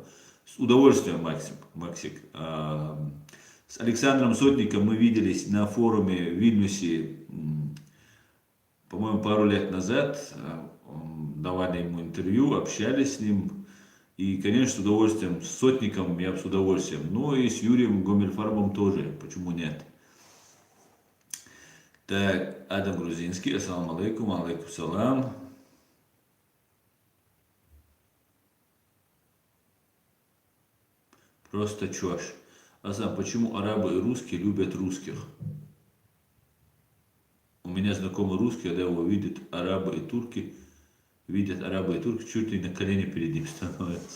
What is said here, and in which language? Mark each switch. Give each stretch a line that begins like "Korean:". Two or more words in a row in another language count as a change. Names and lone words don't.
Russian: С удовольствием, Максик. С Александром Сотником мы виделись на форуме в Вильнюсе, по-моему, пару лет назад. Давали ему интервью, общались с ним. И, конечно, с удовольствием, с Сотником я с удовольствием. Но и с Юрием Гомельфарбом тоже, почему нет? Так, Адам Грузинский,
Arabic: السلام عليكم، عليكم السلام.
Russian: Просто чушь. Аслан, почему арабы и русские любят русских? У меня знакомый русский, когда его видят арабы и турки, чуть ли на колени перед ним становятся.